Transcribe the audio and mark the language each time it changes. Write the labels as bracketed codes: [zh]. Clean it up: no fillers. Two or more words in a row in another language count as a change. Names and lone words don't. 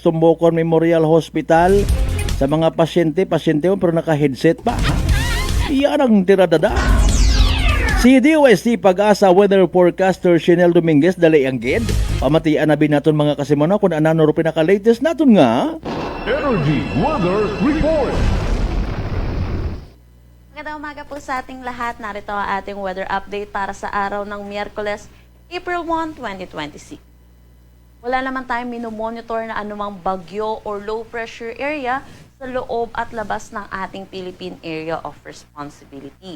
[tl] Tumbocon Memorial Hospital. Sa mga pasyente pero naka-headset pa. Iyan ang tiradada. [hil] Si DOST Pag-asa Weather Forecaster Chanel Dominguez dali ang gid. Pamatian na binaton mga kasimano kung anano ro pinaka-latest naton nga Energy Weather Report. [tl] Magandang umaga po sa ating lahat. Narito ang ating [en] weather update [tl] para sa araw ng Miyerkules, April 1, 2026. Wala naman tayong minomonitor na anumang bagyo or [en] low pressure area [tl] sa loob at labas ng ating Philippine Area of Responsibility.